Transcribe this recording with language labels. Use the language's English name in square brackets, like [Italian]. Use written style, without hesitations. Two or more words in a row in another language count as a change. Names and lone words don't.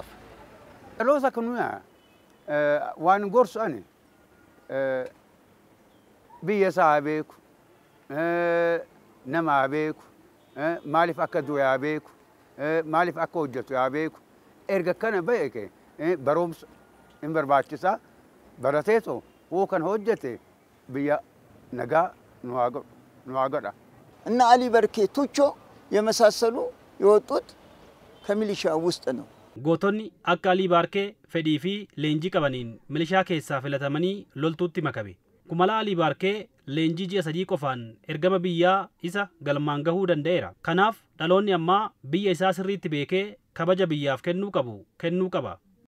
[Oromo] Dhaloota kunuun waan gorsu ani biyya isaa beeku nama beeku maaliif akka du'e beeku maaliif akka hojjetu beeku erga kana beeke barumsa hin barbaachisaa barateetu hoo kan hojjete biyya nagaa nu haa godha. [Amharic] እና አሊ በርኬ ቱቾ የመሳሰሉ የወጡት ከሚሊሻ ውስጥ ነው። [Oromo] Gootonni akka Alii Baarkee fedhii fi leenjii qabaniin milishaa keessaa filatamanii loltuutti makame. Kumala Alii Baarkee leenjii ji'a 3 qofaan ergama biyyaa isa galmaan gahuu danda'eera. Kanaaf dhaloonni ammaa biyya isaa sirriitti beekee kabaja biyyaaf kennuu qaba.